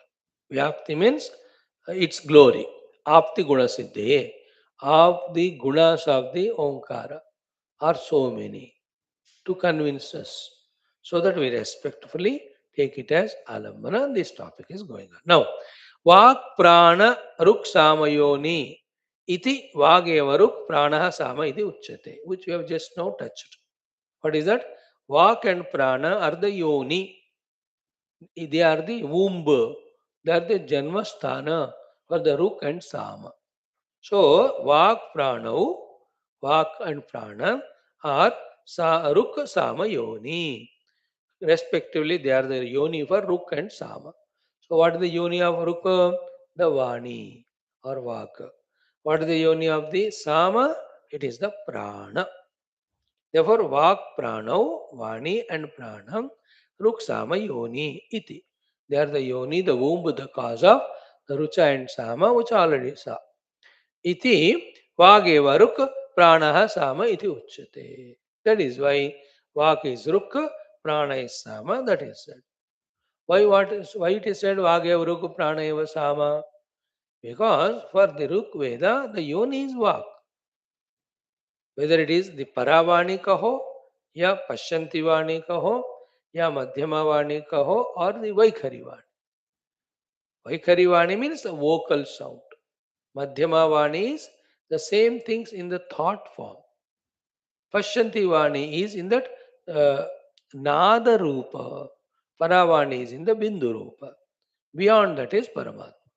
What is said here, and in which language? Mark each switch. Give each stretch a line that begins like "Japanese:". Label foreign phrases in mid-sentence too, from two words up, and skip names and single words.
English: Vyapti means its glory.
Sanskrit: आप्ति गुण सिद्धि.
English: Of the gunas of the Omkara are so many to convince us, so that we respectfully take it as alambana. This topic is going on. Now,
Sanskrit: वाक् प्राण ऋक् सामयोनी इति वागेव ऋक् प्राण साम इति उच्यते,
English: which we have just now touched. What is that? Vak and prana are the yoni. They are the womb. They are the janmasthana for the ruk and sama. So, vak and prana are
Sanskrit: ऋक् साम योनी.
English: Respectively, they are the yoni for ruk and sama. So, what is the yoni of ruk? The vani or vak. What is the yoni of the sama? It is the prana.
Sanskrit: Therefore, वाक् प्राणौ, वाणी and प्राणम्, ऋक् साम योनी इति.
English: They are the yoni, the womb, the cause of the rucha and sama, which already saw.
Sanskrit: इति वागेव ऋक् प्राणः साम इति उच्यते.
English: That is why vak is ruk, prana is sama, that is said. Why it is said
Sanskrit: वागेव ऋक् प्राण एव साम?
English: Because for the Ruk Veda, the yoni is vak. Whether it is the
Hindi: परावाणी कहो, या पश्यंती वाणी कहो या मध्यमा वाणी कहो
English: or the Vaikhari Vani. Vaikhari Vani means the vocal sound. Madhyama Vani is the same things in the thought form. Pashyanti Vani is in that
Sanskrit: नाद रूप.
English: Paravani is in the
Sanskrit: बिन्दु रूप.
English: Beyond that is Paramatma.